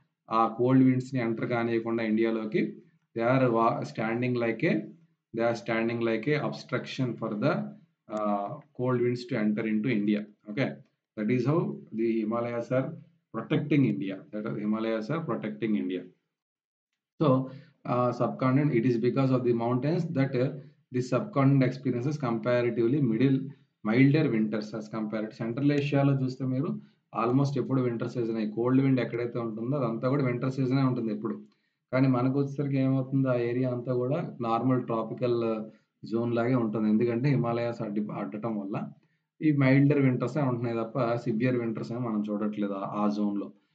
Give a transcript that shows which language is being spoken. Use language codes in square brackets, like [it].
[te] ఆ cold విండ్స్‌ని enter కానీయకుండా ఇండియాలోకి [en] They are వా standing like a they are standing like a obstruction for the cold winds to enter into India. Okay. That is how the Himalayas are protecting India. Himalayas are protecting India. So, subcontinent, it is because of the mountains that the subcontinent experiences comparatively milder winters as compared. [te] Central ఏషియాలో చూస్తే మీరు almost ఎప్పుడు winter సీజనే. Cold wind ఎక్కడైతే ఉంటుందో అదంతా కూడా winter సీజనే ఉంటుంది ఎప్పుడు. కానీ మనకొచ్చేసరికి ఏమవుతుంది ఆ ఏరియా అంతా కూడా నార్మల్ ట్రాపికల్ జోన్ లాగే ఉంటుంది. ఎందుకంటే హిమాలయాస్ అడ్డటం వల్ల ఈ మైల్డర్ వింటర్సే ఉంటున్నాయి తప్ప సివియర్ వింటర్స్ ఏమి మనం చూడట్లేదు ఆ జోన్‌లో.